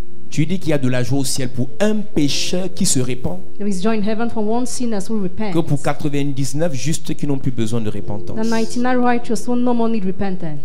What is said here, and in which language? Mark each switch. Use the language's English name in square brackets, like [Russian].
[French] Tu dis qu'il y a de la joie au ciel pour un pécheur qui se répand, [English] There is joy in heaven for one sinner who repents. [French] que pour 99 justes qui n'ont plus besoin de repentance. [English] The 99 righteous who no more need repentance.